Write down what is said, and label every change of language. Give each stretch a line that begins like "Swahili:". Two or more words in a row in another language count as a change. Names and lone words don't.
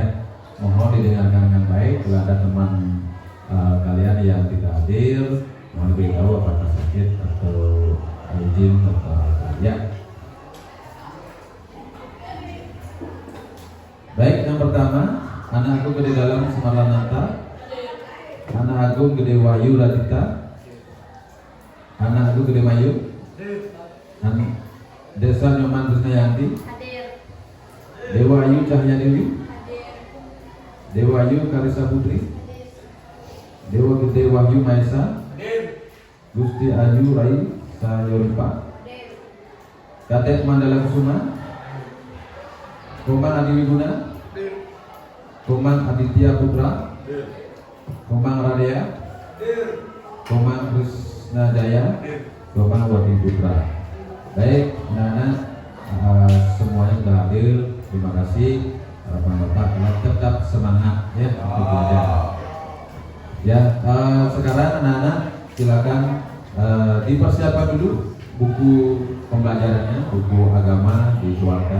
Indonesian: Mohon didengarkan dengan baik. Kalau ada teman kalian yang tidak hadir, mohon beritahu apakah sakit atau izin atau apa, ya. Baik, yang pertama, anak aku Gede Dalam Semaranata, anak aku Gede Wahyu Radita, anak aku Gede Mayu, Desa Nyoman Krisnayanti, Dewa Ayu Cahya Dewi, Dewa Ayu Karisa Putri, Dewa Gede Wahyu Maesa, Gusti Ayu Rai Sayoripa, Kadet Mandala Kusuma, Komang Adi Wiguna, Komang Aditya Putra, Komang Radia, Komang Krisna Jaya, Komang Wati Putra. Baik, anak-anak semuanya sudah hadir. Terima kasih. Harapan Bapak tetap semangat ya untuk belajar. Ya, sekarang anak-anak silakan dipersiapkan dulu buku pembelajarannya, buku agama dikeluarkan.